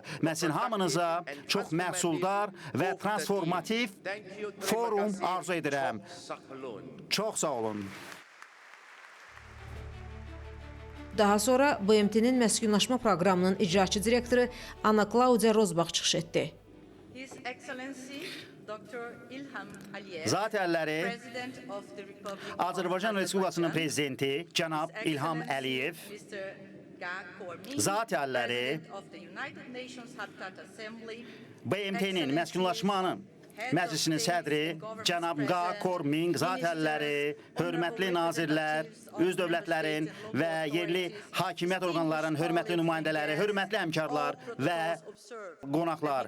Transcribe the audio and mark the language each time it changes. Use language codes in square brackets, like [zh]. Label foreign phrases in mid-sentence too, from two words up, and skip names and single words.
[az] Mən sizin hamınıza çox məhsuldar və transformativ forum arzu edirəm. Çox sağ olun. Daha sonra BMT-nin məskunlaşma proqramının icraçı direktoru Ana Klaudia Rozbaq çıxış etdi. [en] His Excellency Dr. İlham Əliyev, [az] Zat əlləri, [en] President of the Republic of [az] Azərbaycan Respublikasının prezidenti cənab [en] His İlham Excellency Əliyev, Mr. Ga Kormin, [az] Zat əlləri, [en] President of the United Nations Habitat Assembly, [az] BMT-nin məskunlaşmanın Məclisinin sədri cənab Nga Korming, zat əlləri, hörmətli nazirlər, üz dövlətlərin və yerli hakimiyyət orqanlarının hörmətli nümayəndələri, hörmətli həmkarlar və qonaqlar.